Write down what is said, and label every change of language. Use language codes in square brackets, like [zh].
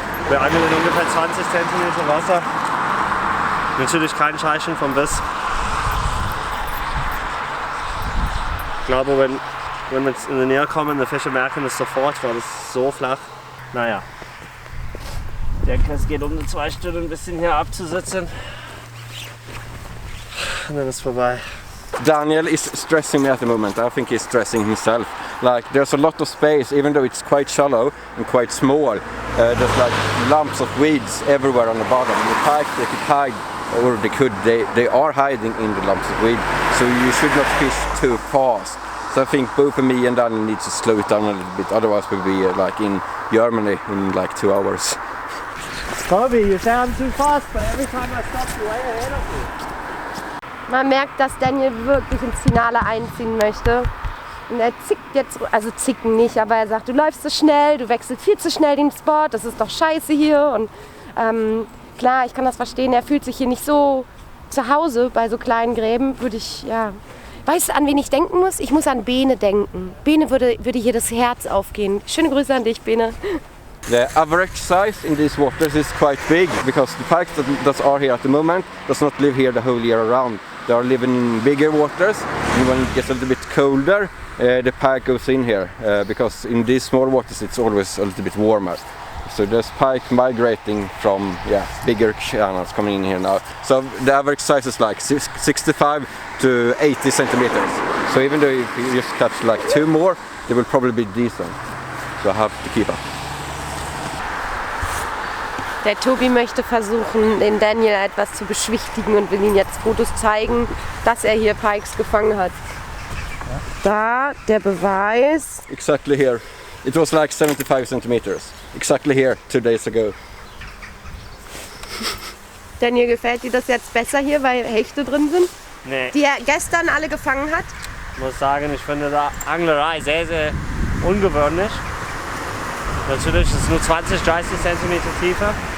[de] Wir angeln in ungefähr 20 cm Wasser. Natürlich kein Zeichen vom Biss. Ich glaube, wenn wir jetzt in die Nähe kommen, die Fische merken es sofort, weil es ist so flach. Naja. Ich denke, es geht um eine 2 Stunden ein bisschen hier abzusitzen. Und dann ist es vorbei. [en] Daniel is stressing me at the moment. I think he's stressing himself. Like there's a lot of space, even though it's quite shallow and quite small. There's like lumps of weeds everywhere on the bottom. And the pike, they could hide, or they are hiding in the lumps of weed. So you should not fish too fast. So I think both me and Daniel need to slow it down a little bit. Otherwise we'll be like in Germany in like 2 hours. Toby, you sound too fast, but every time I stop, you're way ahead of me. [de] Man merkt, dass Daniel wirklich ins Finale einziehen möchte. Und er zickt jetzt, also zicken nicht, aber er sagt, du läufst so schnell, du wechselst viel zu schnell den Spot, das ist doch scheiße hier. Und klar, ich kann das verstehen, er fühlt sich hier nicht so zu Hause bei so kleinen Gräben. Weißt du, an wen ich denken muss? Ich muss an Bene denken. Bene würde hier das Herz aufgehen. Schöne Grüße an dich, Bene. [en] The average size in these waters is quite big because the pikes that are here at the moment does not live here the whole year around. They are living in bigger waters, and when it gets a little bit colder, the pike goes in here because in these small waters it's always a little bit warmer. So there's pike migrating from bigger channels coming in here now. So the average size is like 65 to 80 centimeters. So even though if you just catch like 2 more, they will probably be decent. So I have to keep up. [de] Der Tobi möchte versuchen, den Daniel etwas zu beschwichtigen und will ihm jetzt Fotos zeigen, dass er hier Pikes gefangen hat. Da, der Beweis. [en] Exactly here. It was like 75 centimeters. Exactly here, 2 days ago. [de] Daniel, gefällt dir das jetzt besser hier, weil Hechte drin sind? Nee. Die er gestern alle gefangen hat? Ich muss sagen, ich finde die Anglerei sehr, sehr ungewöhnlich. Natürlich ist es nur 20, 30 cm tiefer.